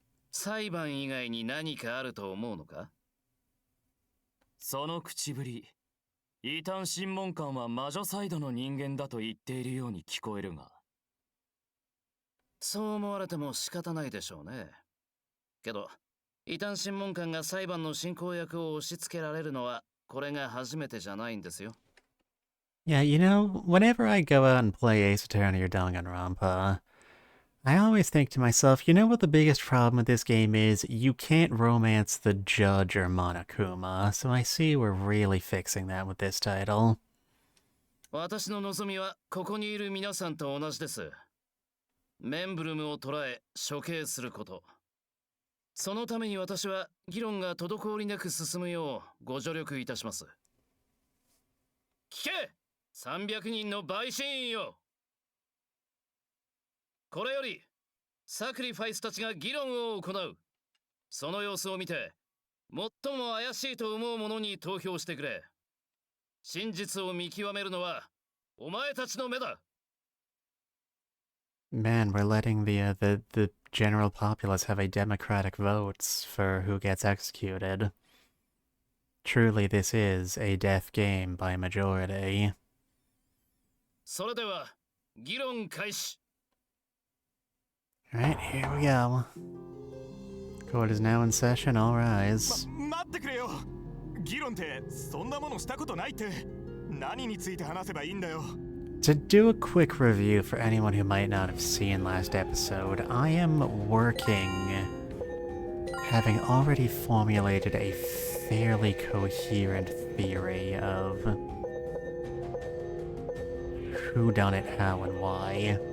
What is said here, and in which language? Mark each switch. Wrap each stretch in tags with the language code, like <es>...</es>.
<ja>裁判以外に何かあると思うのか?その口ぶり、異端審問官は魔女サイドの人間だと言っているように聞こえるが。そう思われても仕方ないでしょうね。けど、異端審問官が裁判の進行役を押し付けられるのはこれが初めてじゃないんですよ。</ja> <en>Yeah, you know, whenever I go out and play Ace Attorney or Danganronpa, I always think to myself, you know what the biggest problem with this game is? You can't romance the judge or Monokuma, so I see we're really fixing that with this title.</en> <ja>私の望みはここにいる皆さんと同じです。メンブルムを捕らえ処刑すること。そのために私は議論が滞りなく進むようご助力いたします。聞け !300 人の陪審員よ。これよりサクリファイスたちが議論を行う。その様子を見て、最も怪しいと思う者に投票してくれ。真実を見極めるのはお前たちの目だ。</ja> <en>Man, we're letting the general populace have a democratic votes for who gets executed. Truly, this is a death game by majority.</en> <ja>それでは議論開始。</ja> <en>Alright, here we go. Court is now in session, all rise.</en> <ja>待ってくれよ。議論ってそんなものしたことないって。何について話せばいいんだよ。</ja> <en>To do a quick review for anyone who might not have seen last episode, I am working, having already formulated a fairly coherent theory of who done it, how, and why.</en>